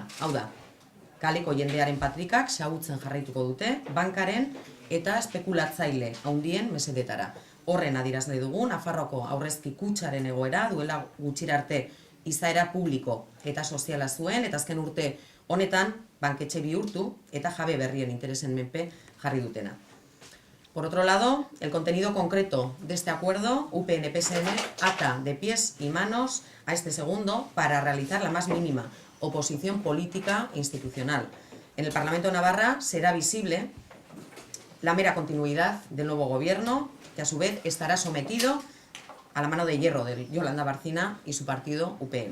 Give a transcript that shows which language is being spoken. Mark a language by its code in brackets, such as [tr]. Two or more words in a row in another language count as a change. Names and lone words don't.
[eu] Hau da, kaleko jendearen patrikak xahutzen jarraituko dute, bankaren eta espekulatzaile handien mesedetara. Horren adierazle dugu, Nafarroako aurrezki kutxaren egoera duela gutxira arte izaera publiko eta soziala zuen, eta azken urte honetan banketxe bihurtu eta jabe berrien interesen menpe jarri dutena. [es] Por otro lado, el contenido concreto de este acuerdo, UPN-PSN ata de pies y manos a este segundo para realizar la más mínima oposición política e institucional. En el Parlamento de Navarra será visible la mera continuidad del nuevo gobierno, que a su vez estará sometido a la mano de hierro de Yolanda Barcina y su partido UPN.